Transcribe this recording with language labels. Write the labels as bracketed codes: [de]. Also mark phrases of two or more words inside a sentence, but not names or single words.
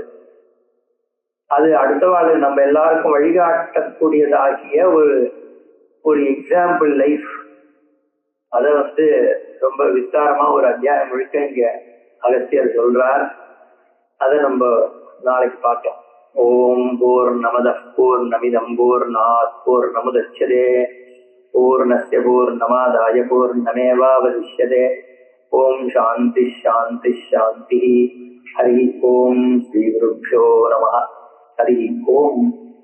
[ta] அது அடுத்த வாழ் நம்ம எல்லாருக்கும் வழிகாட்டக்கூடியதாகிய ஒரு [en] example life. [ta] அதை ரொம்ப விஸ்தாரமா ஒரு அத்தியாயம் முழுக்க இங்க அகஸ்தியர் சொல்றார். அதை நம்ம நாளைக்கு பார்க்கலாம். [sa] ओम् पूर्णमदः पूर्णमिदं पूर्णात् पूर्णमुदच्यते पूर्णस्य पूर्णमादाय पूर्णमेवावशिष्यते. ओम् शान्ति शान्ति शान्ति. हरि ओम् श्री गुरुभ्यो नमः. हरि ओम्.